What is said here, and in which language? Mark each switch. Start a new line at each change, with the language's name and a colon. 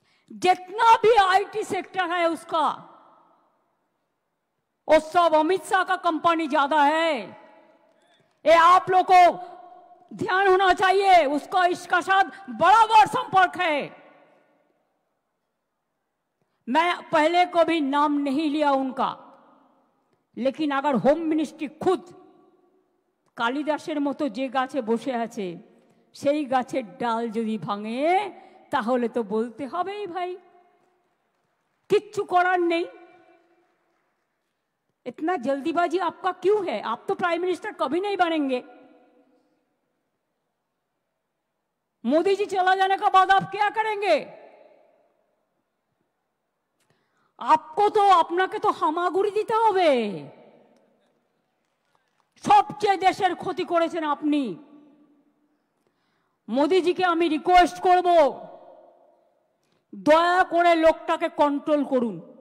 Hindi: जितना भी IT sector है उसका, वो सब अमित शाह का कंपनी ज्यादा है। ये आप लोग को ध्यान होना चाहिए। उसका इसका साथ बराबर संपर्क है। मैं पहले को भी नाम नहीं लिया उनका, लेकिन अगर होम मिनिस्ट्री खुद
Bangla: কালিদাসের মতো যে গাছে বসে আছে সেই গাছের ডাল যদি ভাঙে তাহলে তো বলতে হবেই ভাই, কিচ্ছু করার নেই।
Hindi: इतना जल्दीबाजी आपका क्यों है? आप तो प्राइम मिनिस्टर कभी नहीं बनेंगे। मोदी जी चला जाने का बाद आप क्या करेंगे? आपको तो
Bangla: আপনাকে তো হামাগুড়ি দিতে হবে। সবচেয়ে দেশের ক্ষতি করেছেন আপনি। মোদিজিকে আমি রিকোয়েস্ট করব, দয়া করে লোকটাকে কন্ট্রোল করুন।